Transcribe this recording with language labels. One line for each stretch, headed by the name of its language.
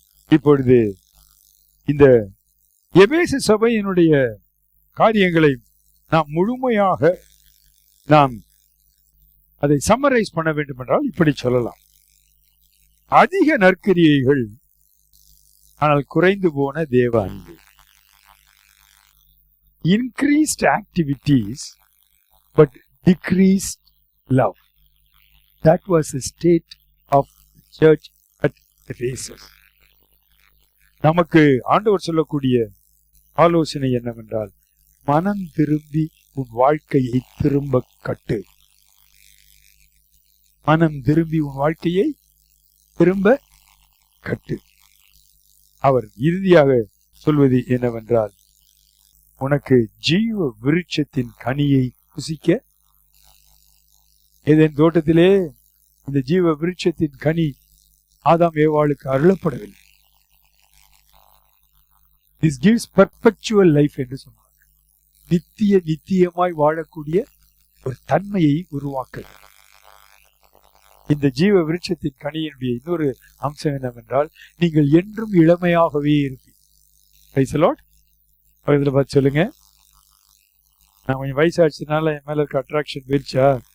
Tamil: இப்பொழுது இந்த எபேசு சபையினுடைய காரியங்களை நாம் முழுமையாக நாம் அதை சம்மரைஸ் பண்ண வேண்டும் என்றால் இப்படி சொல்லலாம். அதிக நற்கிரியைகள் ஆனால் குறைந்து போன தேவ அன்பு.
English: Increased activities but decreased love. That was the state of the church at Ephesus.
Tamil: நமக்கு ஆண்டவர் சொல்லக்கூடிய ஆலோசனை என்னவென்றால், மனம் திரும்பி உன் வாழ்க்கையை திரும்ப கட்டு. மனம் திரும்பி உன் வாழ்க்கையை திரும்ப கட்டு. அவர் இறுதியாக சொல்வது என்னவென்றால், உனக்கு ஜீவ விருட்சத்தின் கனியை புசிக்க. ஏதேன் தோட்டத்திலே இந்த ஜீவ விருட்சத்தின் கனி ஆதாம் ஏவாளுக்கு அருளப்படவில்லை.
English: This gives perpetual life
Tamil: என்று சொன்னார். நித்தியமாய் வாழக்கூடிய ஒரு தன்மையை உருவாக்க. இந்த ஜீவ விருட்சத்தின் கனியினுடைய இன்னொரு அம்சம் என்னவென்றால், நீங்கள் என்றும் இளமையாகவே இருப்பீங்க. இதுல பார்த்து சொல்லுங்க, நான் கொஞ்சம் வயசாச்சுனால என் மேல இருக்க அட்ராக்ஷன் போயிடுச்சா?